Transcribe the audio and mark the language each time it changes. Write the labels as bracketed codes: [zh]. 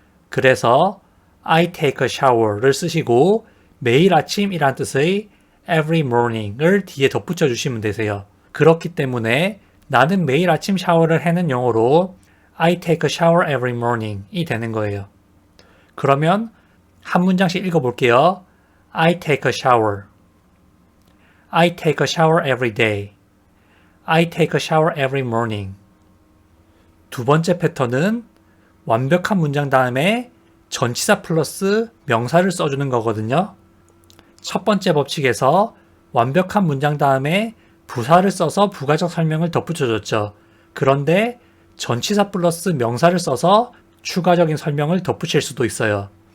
[ko] 그래서 [en] I take a shower [ko] 를 쓰시고 매일 아침이란 뜻의 [en] every morning [ko] 을 뒤에 덧붙여 주시면 되세요. 그렇기 때문에 나는 매일 아침 샤워를 해는 영어로 [en] I take a shower every morning [ko] 이 되는 거예요. 그러면 한 문장씩 읽어볼게요. [en] I take a shower. I take a shower every day. I take a shower every morning. [ko] 두 번째 패턴은 완벽한 문장 다음에 전치사 플러스 명사를 써주는 거거든요. 첫 번째 법칙에서 완벽한 문장 다음에 부사를 써서 부가적 설명을 덧붙여줬죠. 그런데 전치사 플러스 명사를 써서 추가적인 설명을 덧붙일 수도 있어요.